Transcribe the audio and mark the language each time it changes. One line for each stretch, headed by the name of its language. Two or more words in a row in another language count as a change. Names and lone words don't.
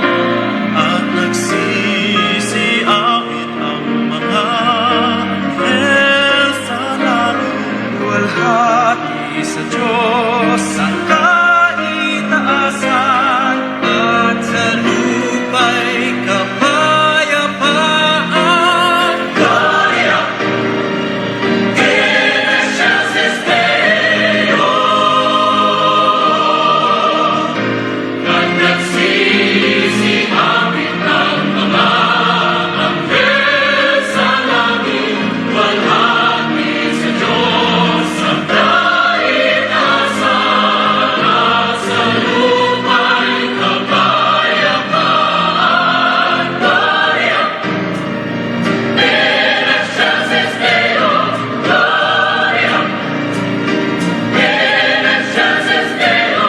Filipino: At nagsisiawit ang mga anghel sa langit. Walhati sa Diyos ang kaitaasan at sa lupa'y kapayapaan.
Latin: Gloria in excelsis Deo.
Filipino: At nagsisiawit ang mga anghel sa langit. Walhati sa Diyos ang kaitaasan at sa lupa'y kapayapaan.
Latin: Gloria in excelsis Deo. Gloria in excelsis Deo.